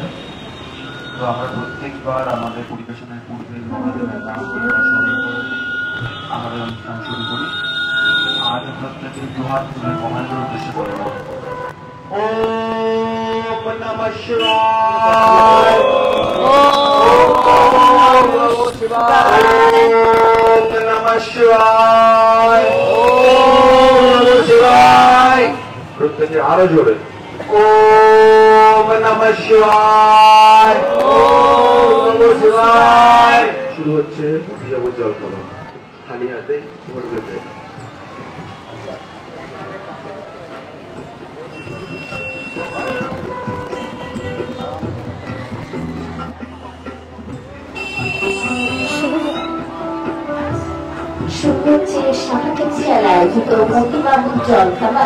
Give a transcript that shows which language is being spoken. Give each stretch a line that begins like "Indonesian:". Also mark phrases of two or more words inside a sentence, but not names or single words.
Bangla: তো আমরা প্রত্যেকবার আমাদের পরিবেশনের পূর্বে মহাদেবের নাম আমাদের অনুষ্ঠান শুরু করি। আজ প্রত্যেকের দুহাত তুলে মহাদেবের উদ্দেশ্যে করব
Sanskrit: ওম নমঃ শিবায়, ওম নমঃ শিবায়,
Bangla: ওম নমঃ শিবায়, ওম নমঃ শিবায়। প্রত্যেকে আরো জোরে
Sanskrit: ওম নমঃ শিবায়, ওম নমঃ শিবায়।
Bangla: শুরু হচ্ছে মতিবাবুর জলখাবার। খালি হাতে ভরবে পেট। শুরু হচ্ছে সাহা টেক্সটাইল আয়োজিত মতিবাবুর জলখাবার।